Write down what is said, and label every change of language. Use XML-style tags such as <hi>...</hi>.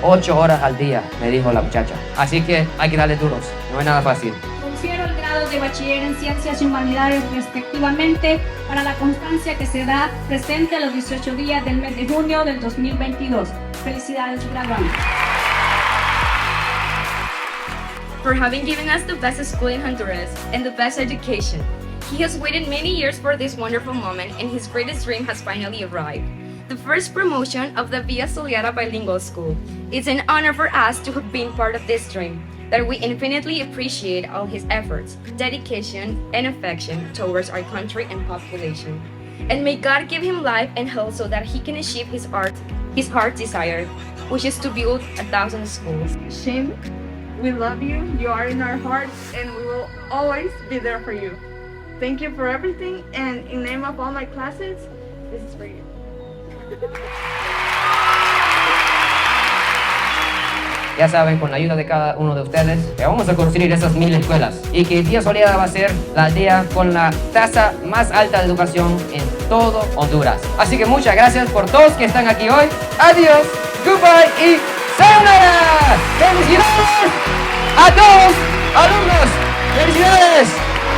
<es>8 horas al día, me dijo la muchacha. Así que hay que darle duros, no es nada fácil. Confiero el grado de bachiller en Ciencias y Humanidades respectivamente para la constancia que se da presente a los 18 días del mes de junio del 2022. Felicidades, graduantes.</es> <en>For having given us the best school in Honduras and the best education. He has waited many years for this wonderful moment, and his greatest dream has finally arrived. The first promotion of the Villa Soleada Bilingual School. It's an honor for us to have been part of this dream, that we infinitely appreciate all his efforts, dedication, and affection towards our country and population. And may God give him life and health so that he can achieve his heart's desire, which is to build 1,000 schools. Shin, we love you. You are in our hearts, and we will always be there for you. Thank you for everything, and in name of all my classes, this is for you.</en> <es>Ya saben, con la ayuda de cada uno de ustedes, que vamos a construir esas 1000 escuelas y que Villa Soleada va a ser la aldea con la tasa más alta de educación en todo Honduras. Así que muchas gracias por todos que están aquí hoy. Adiós, goodbye y sayonara. ¡Felicidades a todos, alumnos! ¡Felicidades!</es>